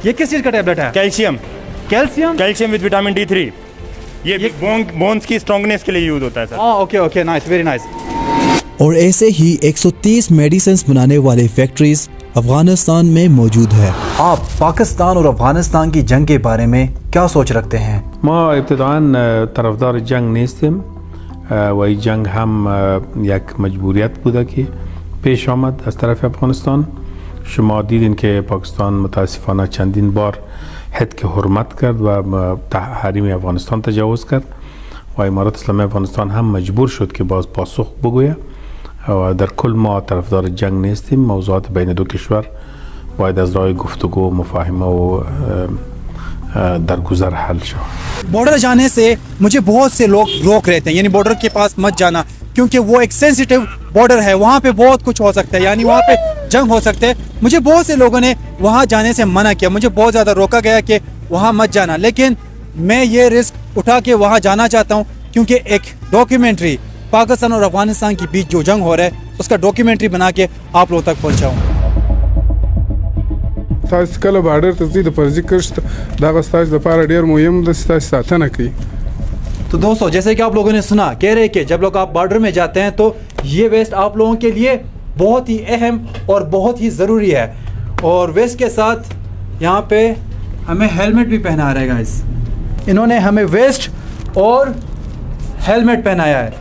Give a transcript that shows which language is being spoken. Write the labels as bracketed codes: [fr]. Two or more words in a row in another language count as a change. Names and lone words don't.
[hi] ये किस चीज का टैबलेट है? [en] calcium with vitamin D3. [hi] ये बोन्स की स्ट्रॉन्गनेस के लिए यूज होता है सर। [en] okay, nice, very nice. [hi] और ऐसे ही 130 मेडिसिन बनाने वाले फैक्ट्रीज अफगानिस्तान में मौजूद है। आप पाकिस्तान और अफगानिस्तान की जंग के बारे में क्या सोच रखते हैं? [fa] ما ابتداء طرفدار جنگ نیستیم و این جنگ هم یک مجبوریت بوده که پیش آمد از طرف افغانستان. شما دیدین که پاکستان متاسفانه چندین بار حد حرمت کرد و حریم افغانستان تجاوز کرد و امارات اسلامی افغانستان هم مجبور شد که باز پاسخ بگوید و در کل ما طرفدار جنگ نیستیم. موضوعات بین دو کشور باید از راه گفتگو مفاهمه و درگذر حل شود. [hi] बॉर्डर जाने से मुझे बहुत से लोग रोक रहे थे, यानी बॉर्डर के पास मत जाना क्योंकि वो एक [en] sensitive border [hi] है, वहाँ पे बहुत कुछ हो सकता है, यानी वहाँ पे जंग हो सकते हैं। मुझे बहुत से लोगों ने वहाँ जाने से मना किया, मुझे बहुत ज़्यादा रोका गया कि वहाँ मत जाना, लेकिन मैं ये रिस्क उठा के वहाँ जाना चाहता हूँ क्योंकि एक डॉक्यूमेंट्री पाकिस्तान और अफगानिस्तान के बीच जो जंग हो रहा है उसका डॉक्यूमेंट्री बना के आप लोगों तक पहुँचाऊँ। [ps] تاسو کله بارډر ته ځئ د فرضي کښت دغه ستاسو لپاره ډېر مهم ده چې تاسو ساتنه کوي. [hi] तो दोस्तों जैसे कि आप लोगों ने सुना, कह रहे कि जब लोग आप बॉर्डर में जाते हैं तो ये वेस्ट आप लोगों के लिए बहुत ही अहम और बहुत ही ज़रूरी है। और वेस्ट के साथ यहाँ पे हमें हेलमेट भी पहना रहेगा। गाइस इन्होंने हमें वेस्ट और हेलमेट पहनाया है।